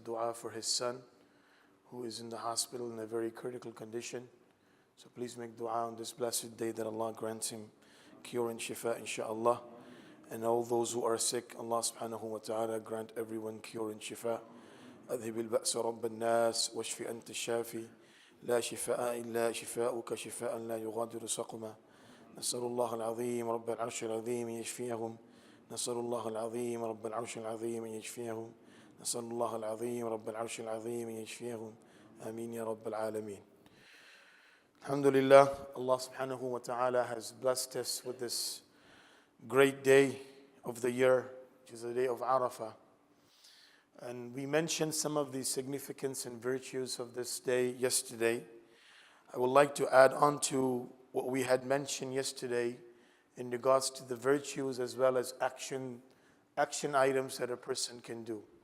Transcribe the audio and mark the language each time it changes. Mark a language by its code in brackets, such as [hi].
[en] dua for his son who is in the hospital in a very critical condition. So please make dua on this blessed day that Allah grants him cure and shifa, inshaAllah. And all those who are sick, Allah subhanahu wa ta'ala grant everyone cure and shifa. [ar] أذهب البأس رب الناس واشف أنت الشافي لا شفاء إلا شفاؤك شفاء لا يغادر سقما نسأل الله العظيم رب العرش العظيم يشفيهم نسأل الله العظيم رب العرش العظيم يشفيهم نسأل الله العظيم رب العرش العظيم يشفيهم آمين يا رب العالمين. [en] Alhamdulillah, Allah subhanahu wa ta'ala has blessed us with this great day of the year, which is the day of Arafah. And we mentioned some of the significance and virtues of this day yesterday. I would like to add on to what we had mentioned yesterday in regards to the virtues as well as action items that a person can do.